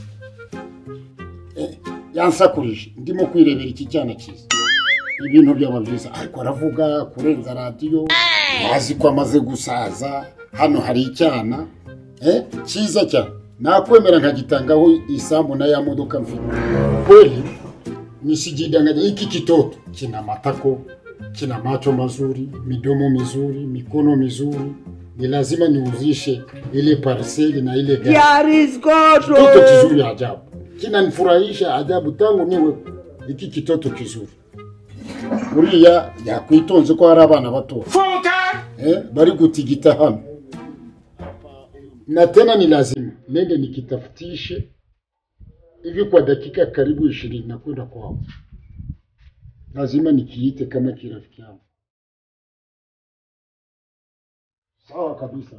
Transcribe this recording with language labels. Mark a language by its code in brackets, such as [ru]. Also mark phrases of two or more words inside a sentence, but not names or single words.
[rw] Yansakurije ndimo kwirebera iki cyana cyiza ibintu byaba byiza ariko aravuga kurenza radiyo bazi ko amaze gusaza hano hari icyana cyiza cyane nakwemera nkagitangaho isambu na ya modoka mfite. [sw] Kweli nisijidanganya, hiki kitoto kina matako, kina macho mazuri, midomo mizuri, mikono mizuri. Ni lazima niuzishe ile parceli na ile gari. [en] There is God. [sw] Kitoto kizuri ajabu. Kinanifurahisha ajabu tangu niwe hiki kitoto kizuri. [rw] Uriya yakwitonze ko hari abana bato. Bari gutigita hano. [sw] Na tena ni lazima nende nikitafutishe hivi kwa dakika karibu 20 na kwenda kwao. Lazima nikiite kama kirafiki yangu. Sawa kabisa.